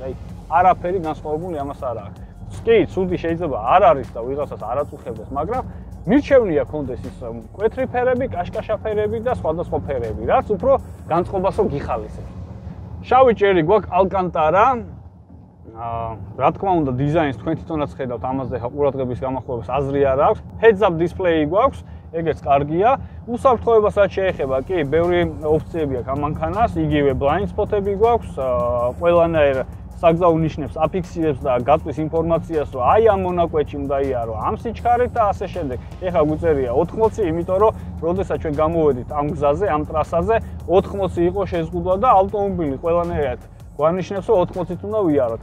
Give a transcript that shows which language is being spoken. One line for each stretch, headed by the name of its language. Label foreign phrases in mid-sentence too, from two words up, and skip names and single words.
Georgian: აი არაფერი განსხვავებული ამას არ აქვს. კი, ცუდი შეიძლება არ არის და ვიღაცას არ აწუხებდეს, მაგრამ მირჩევნია კონდეს ის მკვეთრი ფერები, კაშკაშა ფერები და სხვადასხვა ფერები, რაც უფრო განწყობასო გიხალისებს. შავი ჭერი გვაქვს ალკანტარა. რა თქმა უნდა, დიზაინს თქვენ თვითონაც ხედავთ, ამაზე ყურადღების გამახვილებას აზრი არ აქვს.
English: Heads up display
Georgian: გვაქვს, ეგეც კარგია. უსაფრთხოებასაც შეეხება, კი, ბევრი ოფციები აქვს ამ მანქანას, იგივე
English: blind spot-ები
Georgian: გვაქვს, ყველანაირ საგზაო ნიშნებს აფიქსირებს და გაწვის ინფორმაციას, რომ აი ამ მონაკვეთში უნდა იარო, ამ სიჩქარით და ასე შემდეგ. ეხლა გვიწერია 80, იმიტომ რომ როდესაც ჩვენ გამოვედით ამ გზაზე, ამ ტრასაზე, 80 იყო შეზღუდვა და ავტომობილი ყველანაირად გვანიშნებს, რომ 80-ით უნდა ვიაროთ.